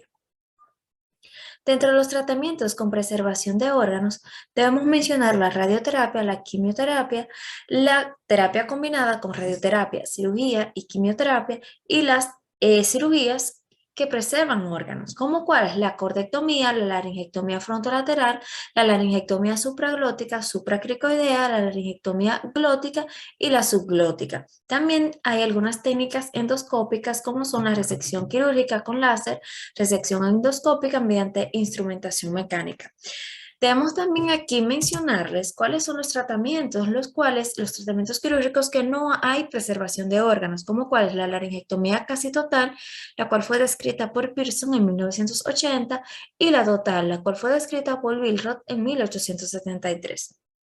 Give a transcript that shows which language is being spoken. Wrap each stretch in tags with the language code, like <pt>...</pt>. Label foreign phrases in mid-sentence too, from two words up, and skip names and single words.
<es>Dentro de los tratamientos con preservación de órganos, debemos mencionar la radioterapia, la quimioterapia, la terapia combinada con radioterapia, cirugía y quimioterapia y las cirugías que preservan órganos, como cuáles: la cordectomía, la laringectomía frontolateral, la laringectomía supraglótica, supracricoidea, la laringectomía glótica y la subglótica. También hay algunas técnicas endoscópicas como son la resección quirúrgica con láser, resección endoscópica mediante instrumentación mecánica. Debemos también aquí mencionarles cuáles son los tratamientos quirúrgicos que no hay preservación de órganos, como cuál es la laringectomía casi total, la cual fue descrita por Pearson en 1980, y la total, la cual fue descrita por Billroth en 1873.</es>